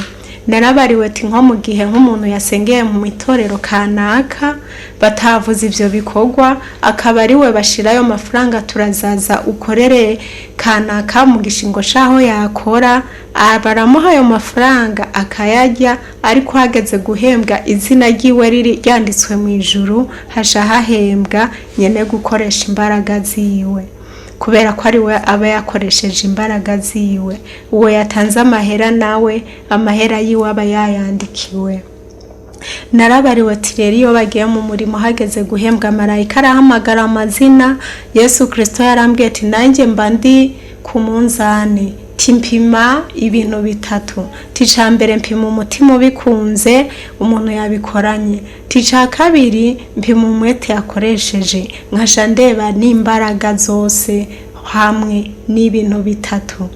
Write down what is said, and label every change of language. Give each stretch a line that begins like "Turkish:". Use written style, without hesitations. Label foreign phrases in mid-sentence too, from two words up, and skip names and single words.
Rundi: Narabariwe ati nko mu gihe nk'umuntu yasengeye mu itorero kanaka batavuze ivyo bikorwa, akaba ariwe bashirayo mafaranga, turazaza ukorere kanaka mu gishingo shaho yakora, baramuha ayo mafaranga akayarya, ariko hageze guhembwa izina ryiwe riri ryanditswe mu ijuru, hasha hahembwa nyene gukoresha imbaraga ziwe, kubera ko ari we aba yakoresheje imbaraga ziwe. Uwo yatanze amahera nawe amahera yiwe aba yayandikiwe. Narabariwe ati rero iyo bagiye mu murimo hageze guhembwa, marayika arahamagara amazina. Yesu Kristo yarambwiye ati nanjye mba ndi ku munzani, timpima ibintu bitatu. Tica mbere mpima umutima ubikunze umuntu yabikoranye, tica kabiri mpima umwete yakoresheje, nkasha ndeba n'imbaraga zose hamwe n'ibintu bitatu.